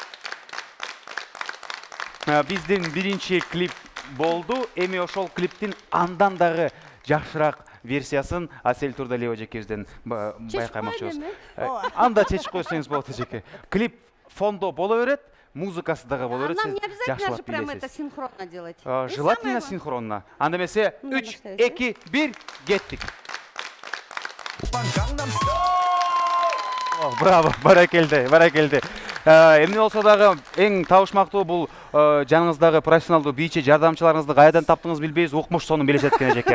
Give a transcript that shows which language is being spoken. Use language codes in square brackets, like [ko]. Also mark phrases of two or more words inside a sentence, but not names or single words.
[ky] Биздин биринчи клип болду. Эми ошол клиптин андан дагы жакшыраак версиясын Асель Турдалиева эжекебизден байкамакчыбыз. Анда чечип койсоңуз болот эжеке. Клип фондо боло берет, музыкасы дагы боло берет. [ru] Нам не обязательно же прямо это синхронно делать. Желательно синхронно. [ky] Анда эмесе 3, 2, 1, кеттик. Браво, баракелде, баракелде. Эмне болсо дагы эң табышмактуу бул жаныңыздагы профессионалдуу бийчи жардамчыларыңызды кайдан таптыңыз билбейбиз, укмуш сонун билишет экен эжеке.